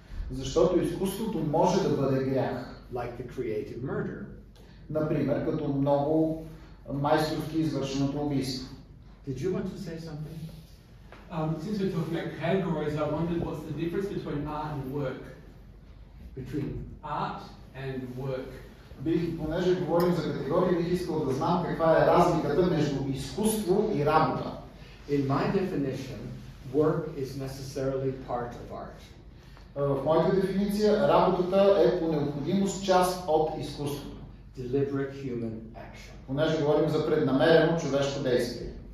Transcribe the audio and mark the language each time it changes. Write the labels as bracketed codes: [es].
[bg] Защото изкуството може да бъде грях. [en] Like the creative murder. [bg] Например, като много майсторски извършеното убийство. [en] Did you want to say something? Since we're talking about categories, I wondered what's the difference between art and work? Between art and work. [bg] Понеже говорим за категории, бих искал да знам каква е разликата между изкуство и работа. [en] In my definition, work is necessarily part of art. [bg] В моята дефиниция, работата е по необходимост част от изкуството. [en] Deliberate human action. [bg] Понеже говорим за преднамерено човешко действие.